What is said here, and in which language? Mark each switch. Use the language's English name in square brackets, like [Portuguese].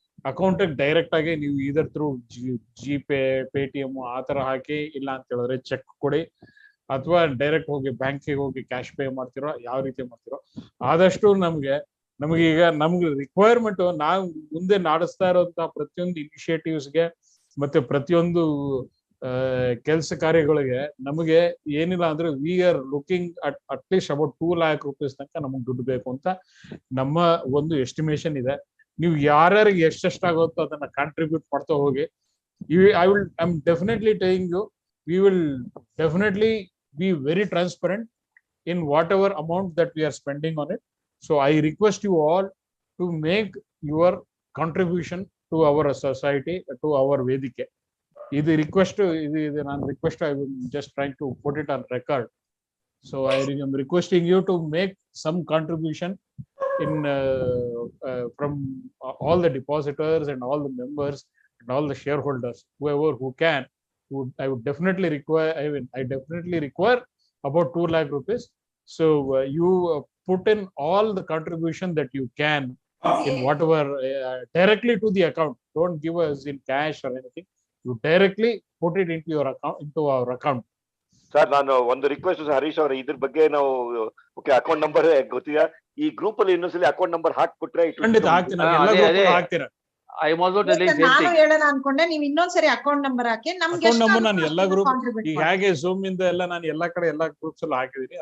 [Kannada] Account direct ಆಗಿ ನೀವು ಇದರ್ ಥ್ರೂ ಜಿಪೇ, ಪೇಟಿಎಂ ಆ ತರ ಹಾಕಿ, ಇಲ್ಲ ಅಂತ ಹೇಳಿದ್ರೆ ಚೆಕ್ ಕೊಡಿ, ಅಥವಾ ಡೈರೆಕ್ಟ್ ಹೋಗಿ ಬ್ಯಾಂಕಿಗೆ ಹೋಗಿ ಕ್ಯಾಶ್ ಪೇ ಮಾಡ್ತಿರೋ, ಯಾವ ರೀತಿ ಮಾಡ್ತಿರೋ ಆದಷ್ಟು ನಮ್ಗೆ ಈಗ ನಮ್ಗೆ ರಿಕ್ವೈರ್ಮೆಂಟ್ ನಾವು ಮುಂದೆ ನಡೆಸ್ತಾ ಇರೋಂತಹ ಪ್ರತಿಯೊಂದು ಇನಿಷಿಯೇಟಿವ್ಸ್ಗೆ ಮತ್ತೆ ಪ್ರತಿಯೊಂದು ಕೆಲಸ ಕಾರ್ಯಗಳಿಗೆ ನಮಗೆ ಏನಿಲ್ಲ ಅಂದ್ರೆ [English] we are looking at least about 2 lakh rupees [Kannada] ತನಕ ನಮಗೆ ದುಡ್ಡು ಬೇಕು ಅಂತ ನಮ್ಮ ಒಂದು ಎಸ್ಟಿಮೇಷನ್ ಇದೆ. ನೀವು ಯಾರ್ಯಾರಿಗೆ ಎಷ್ಟೆಷ್ಟಾಗುತ್ತೋ ಅದನ್ನ ಕಾಂಟ್ರಿಬ್ಯೂಟ್ ಮಾಡ್ತಾ ಹೋಗಿ. [English] I am definitely telling you, we will definitely be very transparent in whatever amount that we are spending on it. So I request you all to make your contribution to our society, to our Vedike. This request, I will just trying to put it on record. So I am requesting you to make some contribution in from all the depositors and all the members and all the shareholders, whoever who can. I would definitely require. I definitely require about 2 lakh rupees. So you put in all the contribution that you can in whatever directly to the account. Don't give us in cash or anything. You directly put it into your account, into our account. [Kannada] Sir, ನಾನು ಒಂದು request Harish ಅವ್ರ ಇದ್ರ ಬಗ್ಗೆ ನಾವು okay account number ಗೊತ್ತಿದೆ. ಈ group ಅಲ್ಲಿ ಇನ್ನೊಂದ್ಸಲಿ account number ಹಾಕ್ಬಿಟ್ರೆ ಖಂಡಿತ ಹಾಕ್ತೀನಿ. ಹಾಕ್ತೀರಾ? ನಾನು ಹೇಳೋಣ ಅನ್ಕೊಂಡೆ, ನೀವು ಇನ್ನೊಂದ್ಸರಿ ಅಕೌಂಟ್ ನಂಬರ್ ಹಾಕಿ ನಮ್ಗೆ ಅಕೌಂಟ್ ನಂಬರ್ ನಾನು ಎಲ್ಲಾ ಗ್ರೂಪ್ ಈಗ ಹೇಗೆ ಝೂಮ್ ಇಂದ ಎಲ್ಲ ನಾನು ಎಲ್ಲಾ ಕಡೆ ಎಲ್ಲಾ ಗ್ರೂಪ್ಸ್ ಅಲ್ಲೂ ಹಾಕಿದೀನಿ.